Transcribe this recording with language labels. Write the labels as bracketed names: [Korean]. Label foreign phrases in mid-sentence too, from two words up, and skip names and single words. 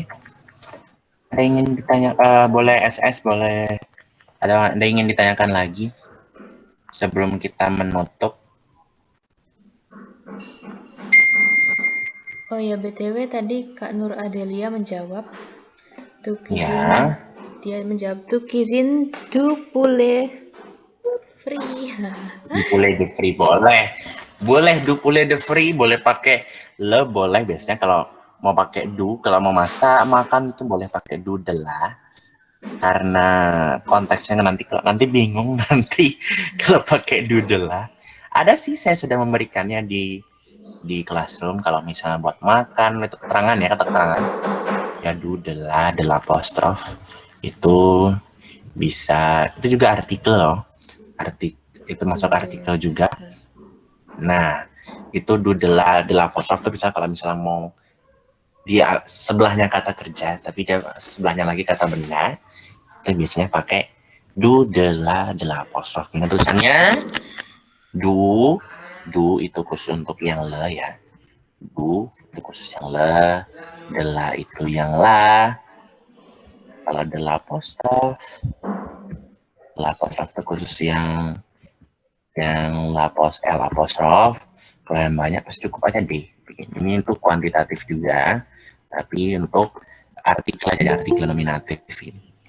[Indonesian] Ada ingin ditanya, boleh SS, boleh ada ingin ditanyakan lagi sebelum kita menutup? Oh ya, BTW tadi Kak Nur Adelia menjawab Ya. Dia menjawab [French] cuisine du poulet free. Du poulet de frit [Indonesian] boleh. Boleh [French] du poulet de frit, [Indonesian] boleh pakai le, boleh biasanya kalau mau pakai du, kalau mau masak makan itu boleh pakai [French] du de la. [Indonesian] Karena konteksnya nanti bingung nanti kalau pakai [French] du de la. [Indonesian] Ada sih, saya sudah memberikannya di classroom kalau misalnya buat makan itu keterangan ya, kata keterangan. Ya [French] du de la [Indonesian] apostrof itu bisa, itu juga artikel loh. Itu masuk artikel juga. Nah, itu [French] du de la [Indonesian] apostrof itu bisa kalau misalnya mau dia sebelahnya kata kerja tapi dia sebelahnya lagi kata benda, itu biasanya pakai [French] du de la [Indonesian] apostrof. Ingat tulisannya du itu khusus untuk yang le ya. Du itu khusus yang le, [French] de la [Indonesian] itu yang la. Kalau [French] de la [Indonesian] apostrof itu khusus yang L apostrof. Kalau yang banyak pasti cukup aja D. Ini untuk kuantitatif juga, tapi untuk artikel aja, artikel nominatif ini.